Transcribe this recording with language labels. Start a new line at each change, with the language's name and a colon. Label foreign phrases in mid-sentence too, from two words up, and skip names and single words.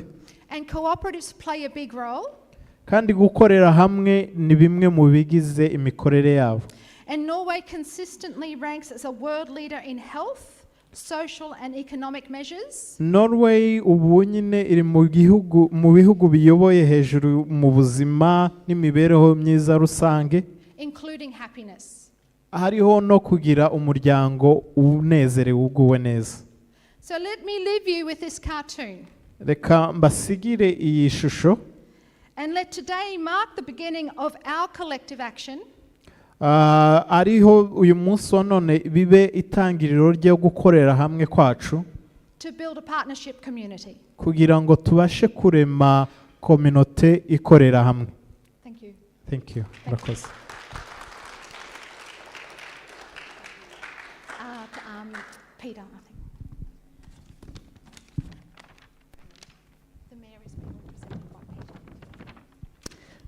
English: And cooperatives play a big role.
Kinyarwanda: Kandi gukorera hamwe ni bimwe mu bigize imikorere yabo.
English: And Norway consistently ranks as a world leader in health, social and economic measures.
Kinyarwanda: Norway ubu nyine iri mu bihugu biyoboye hejuru mu buzima n'imibereho myiza rusange,
English: including happiness.
Kinyarwanda: Hariho no kugira umuryango unezerewe uguwe neza.
English: So let me leave you with this cartoon.
Kinyarwanda: Reka mbasigire iyi shusho.
English: And let today mark the beginning of our collective action.
Kinyarwanda: Ariho uyu munsi wa none bibe itangiriro ryo gukorera hamwe kwacu.
English: To build a partnership community.
Kinyarwanda: Kugira ngo tubashe kurema community ikorera hamwe.
English: Thank you. Thank you. Murakoze. Peter, I think. The mayor is being represented by Peter.